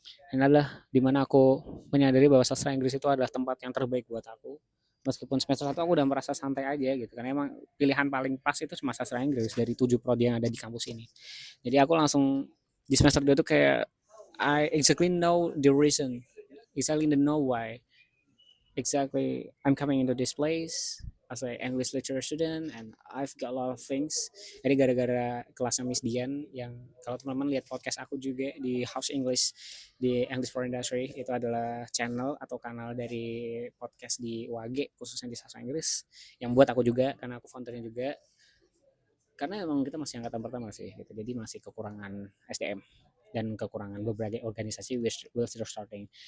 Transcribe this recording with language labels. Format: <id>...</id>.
<id>Dan adalah dimana aku menyadari bahwa sastra Inggris itu adalah tempat yang terbaik buat aku. Meskipun semester 1 aku udah merasa santai aja gitu, karena emang pilihan paling pas itu cuma sastra Inggris dari 7 prodi yang ada di kampus ini. Jadi aku langsung di semester 2 tuh kayak</id> <en>I exactly know the reason, exactly the know why exactly I'm coming into this place as a English literature student, and I've got a lot of things.</en> <id>Jadi gara-gara kelasnya Miss Dian, yang kalau teman-teman lihat podcast aku juga di House English, di English for Industry, itu adalah channel atau kanal dari podcast di UAG khususnya di sastra Inggris, yang buat aku juga karena aku foundernya juga. Karena emang kita masih angkatan pertama sih gitu, jadi masih kekurangan SDM dan kekurangan beberapa organisasi</id> <en>will still starting.</en>